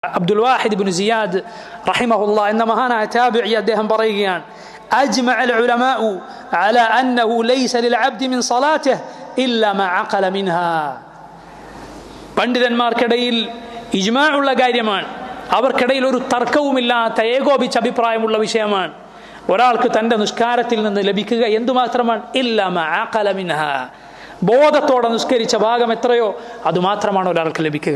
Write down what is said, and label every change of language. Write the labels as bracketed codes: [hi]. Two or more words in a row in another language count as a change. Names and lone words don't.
[ml] അബ്ദുൽ വാഹിദ് ഇബ്നു സിയാദ് റഹിമഹുല്ലാ എന്ന മഹാനായ താബിഈ അദ്ദേഹം പറയുകയാണ്, [ar] أجمع العلماء على أنه ليس للعبد من صلاته إلا ما عقل منها. [ml] പണ്ഡിതന്മാർക്കിടയിൽ ഇജ്മാഉള്ള കാര്യമാണ്, അവർക്കിടയിൽ ഒരു തർക്കവുമില്ലാത്ത ഏകോപിച്ച അഭിപ്രായമുള്ള വിഷയമാണ്. ഒരാൾക്ക് തൻ്റെ നിസ്കാരത്തിൽ നിന്ന് ലഭിക്കുക എന്തുമാത്രമാണ്? [ar] إلا ما عقل منها, [ml] ബോധത്തോടെ നിസ്കരിച്ച ഭാഗം എത്രയോ അതുമാത്രമാണ് ഒരാൾക്ക് ലഭിക്കുക.